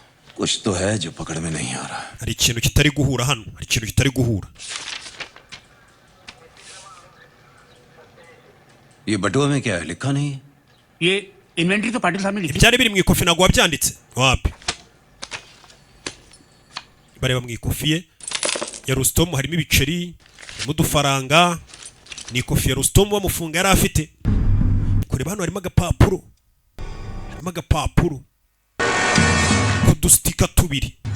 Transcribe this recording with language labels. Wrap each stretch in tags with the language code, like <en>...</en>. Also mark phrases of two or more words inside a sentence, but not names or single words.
<hi>कुछ तो है जो पकड़ में नहीं आ रहा।</hi> <rw>hari ikintu kitari guhura hano, hari ikintu kitari guhura.</rw> <hi>ये बटुआ में क्या है, लिखा नहीं? ये इन्वेंटरी तो पाटिल साहब ने लिखी।</hi> <rw>Ibyari biri mu ikofi nagwa byanditse. Wapi? Bareba mu ikofi ye ya Rustom harimo ibiceri, mu dufaranga, ni ikofi ya Rustom bamufunga yari afite. Kureba hano harimo agapapuro. Harimo agapapuro. Kudustika tubiri.</rw>